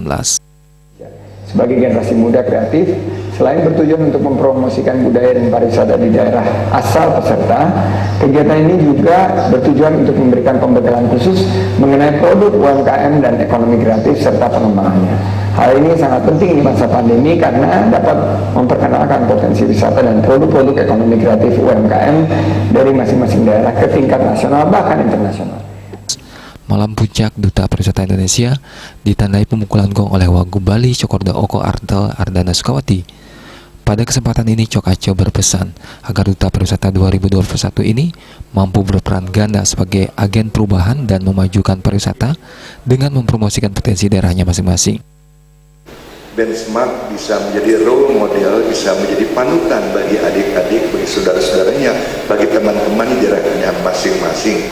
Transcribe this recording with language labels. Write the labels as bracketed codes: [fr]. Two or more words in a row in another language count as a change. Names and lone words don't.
[id] Sebagai generasi muda kreatif, selain bertujuan untuk mempromosikan budaya dan pariwisata di daerah asal peserta, kegiatan ini juga bertujuan untuk memberikan pembekalan khusus mengenai produk UMKM dan ekonomi kreatif serta pengembangannya. Hal ini sangat penting di masa pandemi karena dapat memperkenalkan potensi wisata dan produk-produk ekonomi kreatif UMKM dari masing-masing daerah ke tingkat nasional bahkan internasional. Malam Puncak Duta Pariwisata Indonesia ditandai pemukulan gong oleh Wagub Bali Cokorda Oko Artel Ardana Sukawati. Pada kesempatan ini, Cok Aco berpesan agar Duta Pariwisata 2021 ini mampu berperan ganda sebagai agen perubahan dan memajukan pariwisata dengan mempromosikan potensi daerahnya masing-masing. Benchmark bisa menjadi [en] role model, [id] bisa menjadi panutan bagi adik-adik, bagi saudara-saudaranya, bagi teman-teman di daerahnya masing-masing.